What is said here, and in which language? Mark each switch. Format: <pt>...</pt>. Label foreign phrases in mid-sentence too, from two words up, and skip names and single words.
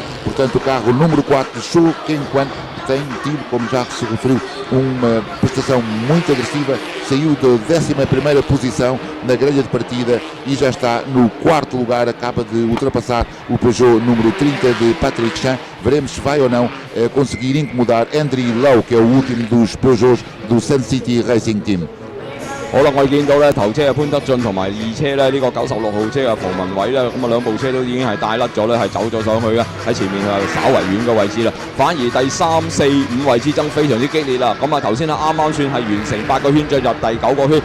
<pt>Portanto, o carro número 4, Chu Keng Kwan, tem tido, como já se referiu, uma prestação muito agressiva, saiu da 11ª posição na grelha de partida e já está no 4º lugar, acaba de ultrapassar o Peugeot número 30 de Patrick Chan. Veremos se vai ou não conseguir incomodar Andrew Lowe, que é o último dos Peugeots do SUNCITY Racing Team.</pt> <yue>好啦，我哋見到咧頭車嘅潘德俊同埋2車咧呢個96號車嘅馮文偉咧，咁啊兩部車都已經係帶甩咗咧，係走咗上去啦，喺前面係稍為遠嘅位置啦。反而第3、4、5位之爭非常之激烈啦。咁啊頭先啱啱算係完成8個圈，進入第9個圈。</yue>